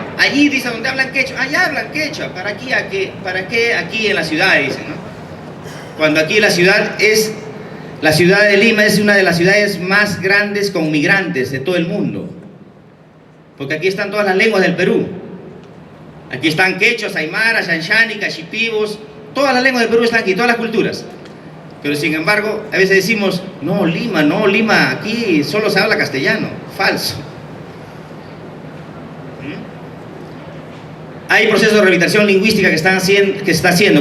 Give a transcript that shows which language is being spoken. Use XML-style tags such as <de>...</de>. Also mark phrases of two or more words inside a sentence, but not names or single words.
<es>Allí, dice, donde hablan quechua, allá hablan quechua, ¿para qué aquí en la ciudad, dicen, ¿no? Cuando aquí la ciudad de Lima es una de las ciudades más grandes con migrantes de todo el mundo, porque aquí están todas las lenguas del Perú. Aquí están quechos, aymaras, yanchani, cachipivos, todas las lenguas del Perú están aquí, todas las culturas. Pero sin embargo, a veces decimos, no, Lima, aquí solo se habla castellano. Falso. Hay procesos de rehabilitación lingüística que se está haciendo.</es>